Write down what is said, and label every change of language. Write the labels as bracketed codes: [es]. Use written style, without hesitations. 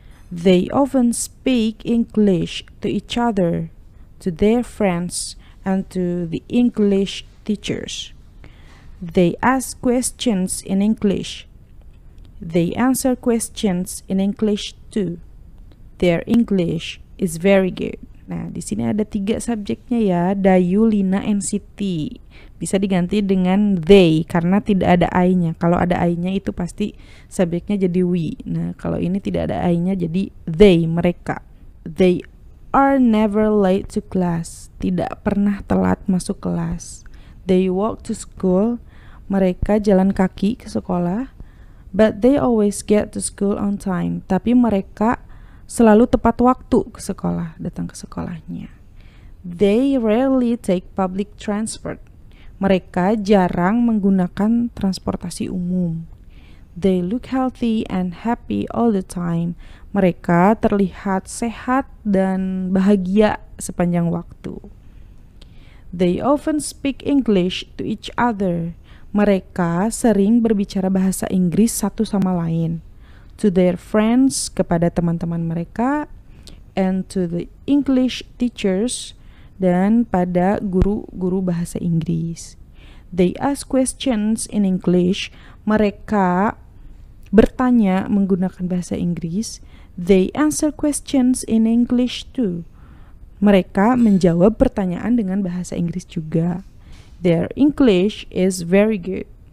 [en] They often speak English to each other, to their friends, and to the English teachers. They ask questions in English. They answer questions in English too. Their English is very good. [id] Nah, di sini ada 3 subjeknya ya, Dayu, Lina, and Siti. Bisa diganti dengan they karena tidak ada I-nya. Kalau ada I-nya itu pasti subjeknya jadi we. Nah, kalau ini tidak ada I-nya jadi they, mereka. [en] They are never late to class. [id] Tidak pernah telat masuk kelas. [en] They walk to school. [id] Mereka jalan kaki ke sekolah. [en] But they always get to school on time. [id] Tapi mereka selalu tepat waktu ke sekolah, datang ke sekolahnya. [en] They rarely take public transport. [id] Mereka jarang menggunakan transportasi umum. [en] They look healthy and happy all the time. [id] Mereka terlihat sehat dan bahagia sepanjang waktu. [en] They often speak English to each other. [id] Mereka sering berbicara bahasa Inggris satu sama lain. [en] To their friends, [id] kepada teman-teman mereka, [en] and to the English teachers, [id] dan pada guru-guru bahasa Inggris. [en] They ask questions in English. [id] Mereka bertanya menggunakan bahasa Inggris. [en] They answer questions in English too. [id] Mereka menjawab pertanyaan dengan bahasa Inggris juga. [en] Their English is very good.